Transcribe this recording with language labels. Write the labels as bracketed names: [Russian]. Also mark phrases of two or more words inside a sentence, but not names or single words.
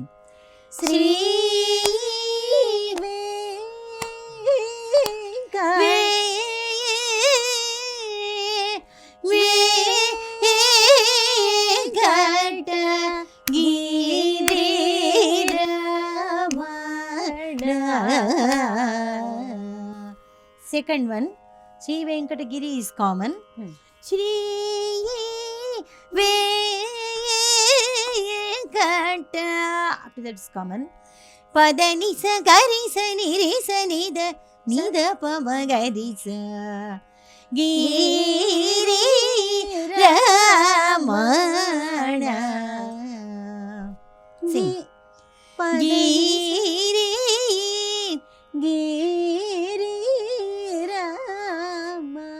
[English] Shri Venkata Giri Ramana. Second one, Sri Venkatagiri is common. Shri Venkata, after that is common. Padani sa gari sa niri sa nida nida pamagari sa Giri Ramana. Sing. Giri Giri Ramana